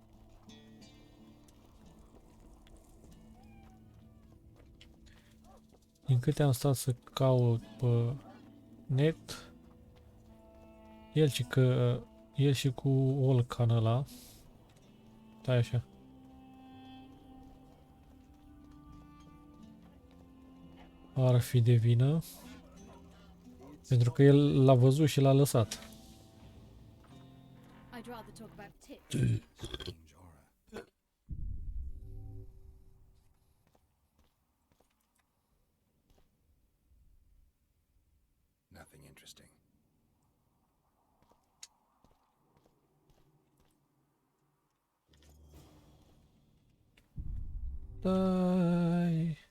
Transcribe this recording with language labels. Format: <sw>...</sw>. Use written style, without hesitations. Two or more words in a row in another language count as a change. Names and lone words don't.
<ro>Din câte am stat să caut pe net, el și cu Olcan ăla, stai așa, ar fi de vină, pentru că el l-a văzut și l-a lăsat.</ro> <en>I'd rather talk about tips. Strange aura. Nothing interesting.</en> <ro>Dai.</ro>